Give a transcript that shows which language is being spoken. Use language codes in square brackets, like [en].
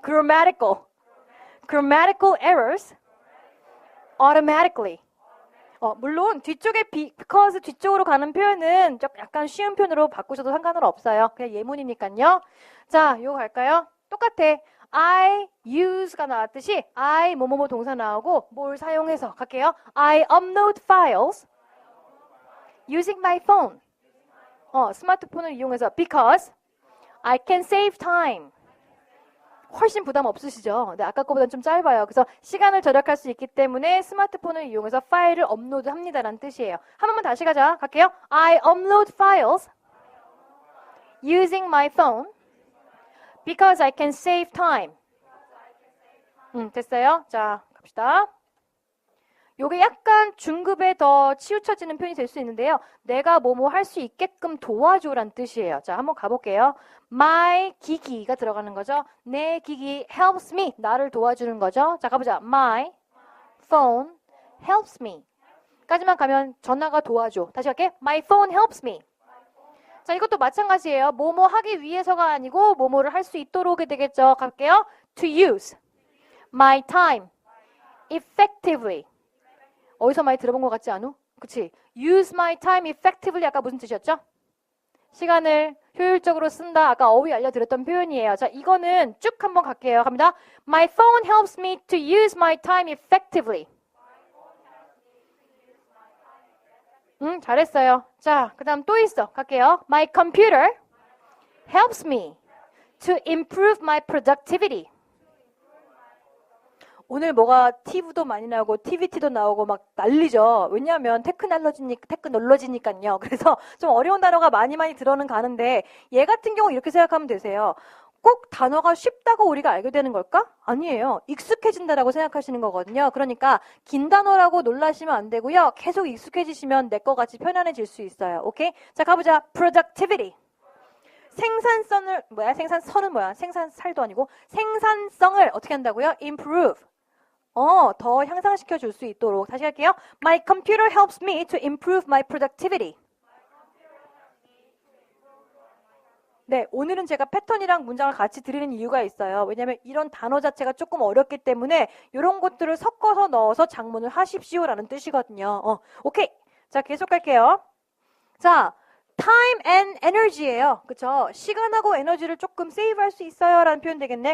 [en] Grammatical errors. Automatically. [ko] 물론 뒤쪽에 [en] because [ko] 뒤쪽으로 가는 표현은 약간 쉬운 표현으로 바꾸셔도 상관은 없어요. 그냥 예문이니까요. 자, 이거 갈까요? 똑같아. I use가 나왔듯이 I 뭐뭐뭐 동사 나오고 뭘 사용해서 갈게요. [en] I upload files using my phone. [ko] 스마트폰을 이용해서 [en] because I can save time. [ko] 훨씬 부담 없으시죠? 근데 아까 거보다는 좀 짧아요. 그래서 시간을 절약할 수 있기 때문에 스마트폰을 이용해서 파일을 업로드합니다라는 뜻이에요. 한 번만 다시 가자. 갈게요. [en] I upload files using my phone because I can save time. [ko] 됐어요? 자, 갑시다. 요게 약간 중급에 더 치우쳐지는 표현이 될 수 있는데요. 내가 뭐뭐 할 수 있게끔 도와줘란 뜻이에요. 자, 한번 가볼게요. My 기기가 들어가는 거죠. 내 기기 [en] helps me. [ko] 나를 도와주는 거죠. 자, 가보자. [en] My phone helps me. [ko] 까지만 가면 전화가 도와줘. 다시 갈게. [en] My phone helps me. [ko] 자, 이것도 마찬가지예요. 뭐뭐 하기 위해서가 아니고 뭐뭐를 할 수 있도록이 되겠죠. 갈게요. [en] To use my time effectively. [ko] 어디서 많이 들어본 것 같지 않아? 그치? [en] Use my time effectively [ko] 아까 무슨 뜻이었죠? 시간을 효율적으로 쓴다. 아까 어휘 알려드렸던 표현이에요. 자, 이거는 쭉 한번 갈게요. 갑니다. [en] My phone helps me to use my time effectively. [ko] 잘했어요. 자, 그 다음 또 있어. 갈게요. [en] My computer helps me to improve my productivity. [ko] 오늘 뭐가 TV도 많이 나오고 TVT도 나오고 막 난리죠. 왜냐하면 테크놀로지니까요. 그래서 좀 어려운 단어가 많이 들어는 가는데 얘 같은 경우 이렇게 생각하면 되세요. 꼭 단어가 쉽다고 우리가 알게 되는 걸까? 아니에요. 익숙해진다라고 생각하시는 거거든요. 그러니까 긴 단어라고 놀라시면 안 되고요. 계속 익숙해지시면 내 거 같이 편안해질 수 있어요. 오케이? 자, 가보자. [en] Productivity. [ko] 생산성은 뭐야? 생산살도 아니고 생산성을 어떻게 한다고요? [en] Improve. [ko] 더 향상시켜 줄 수 있도록. 다시 할게요. My computer helps me to improve my productivity. 네, 오늘은 제가 패턴이랑 문장을 같이 드리는 이유가 있어요. 왜냐하면 이런 단어 자체가 조금 어렵기 때문에 이런 것들을 섞어서 넣어서 작문을 하십시오라는 뜻이거든요. 오케이. 자, 계속 갈게요. 자, [en] time and energy예요. [ko] 그쵸? 시간하고 에너지를 조금 save 할 수 있어요 라는 표현 되겠네.